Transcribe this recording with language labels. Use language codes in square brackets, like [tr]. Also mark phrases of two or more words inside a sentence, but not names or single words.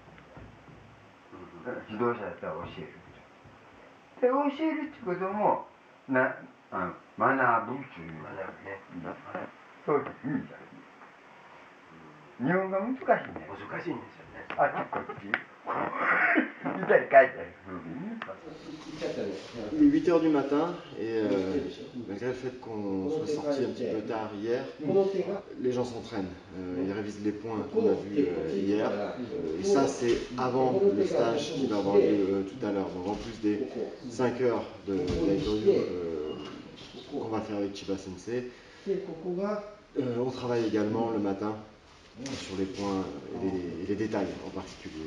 [ja] 指導者だったら教える。で、教えるってことも学ぶという。そういう意味だ。日本が難しいね。難しいんですよね。あっちこっち。見たり書いたりするね。 [fr] Il est 8 h du matin et malgré le fait qu'on soit sorti un petit peu tard hier, les gens s'entraînent. Ils révisent les points qu'on a vus hier. Et ça, c'est avant le stage qui va avoir lieu tout à l'heure. Donc en plus des 5 heures de Daitoryu qu'on va faire avec Chiba Sensei, on travaille également le matin sur les points et les détails en particulier.